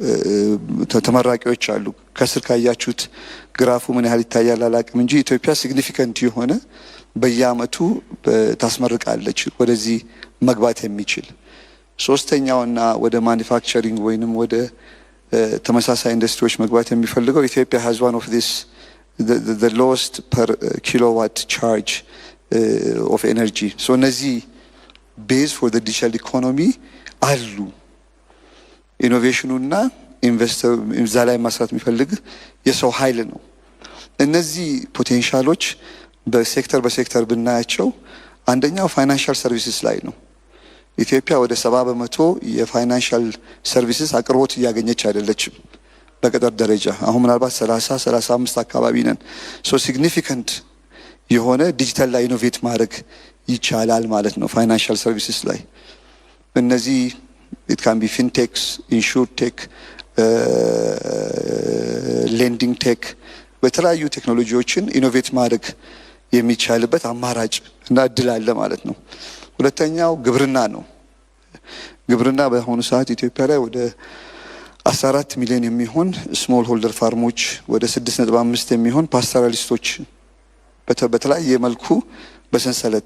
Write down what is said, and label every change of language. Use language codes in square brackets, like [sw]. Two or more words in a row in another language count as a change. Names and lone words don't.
[am] ተመራቂዎች አሉ ከስር ካያችሁት ግራፉ ምን ያህል ይታያል አላቅም እንጂ ኢትዮጵያ ሲግኒፊካንት የሆነ በየአመቱ ታስመርቃለች ወደዚህ መግባት የሚችል ሶስተኛውና ወደ ማኑፋክቸሪንግ ወይንም ወደ ተመሳሳይ ኢንዱስትሪዎች መግባት የሚፈልገው ኢትዮጵያ [en] has one of this the lowest per kilowatt charge of energy so [am] እነዚህ [en] base for the digital economy [am] አሉ ኢኖቬሽኑና ኢንቨስተር እዛ ላይ ማስራት የሚፈልግ የሰው ኃይል ነው እነዚህ ፖቴንሻሎች በሴክተር ብናያቸው አንደኛው ፋይናንሻል ሰርቪስስ ላይ ነው ኢትዮጵያ ወደ 70% [en] የ financial services [am] አቅርቦት ያገኘች አይደለችም በቀጠር ደረጃ አሁን ምናልባት 35 አካባቢ ነን ሶ ሲግኒፊካንት የሆነ ዲጂታል ላይ ኢኖቬት ማድረግ ይቻላል ማለት ነው [en] financial services [am] ላይ እነዚህ [en] it can be fintechs insurtech lending tech [am] በተለያዩ ቴክኖሎጂዎችን ኢኖቬት ማድረግ የሚቻልበት አማራጭ እና እድል አለ ማለት ነው ሁለተኛው ግብርና ነው ግብርና በአሁኑ ሰዓት ኢትዮጵያ ላይ ወደ 14 ሚሊዮን የሚሆን [en] small holder [am] ፋርሞች ወደ 6.5 የሚሆን ፓስቶራሊስቶች በተለያየ መልኩ በሰንሰለት